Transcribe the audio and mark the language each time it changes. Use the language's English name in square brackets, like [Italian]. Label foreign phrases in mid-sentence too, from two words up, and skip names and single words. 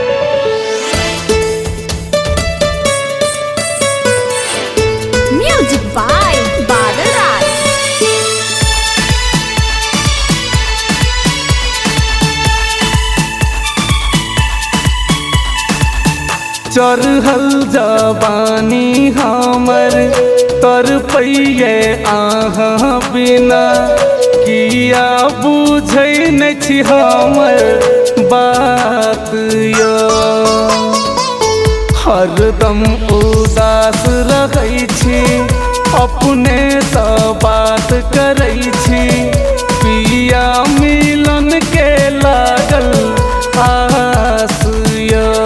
[English] Music by Badal Raj. [Maithili] चढ़ल जवानी हमर तरपैये अहाँ बिना, किया बुझै नहि छी हमर बात यो। हरदम उदास रहै छी अपने सँ बात करै छी, पिया मिलन के लागल आस यो।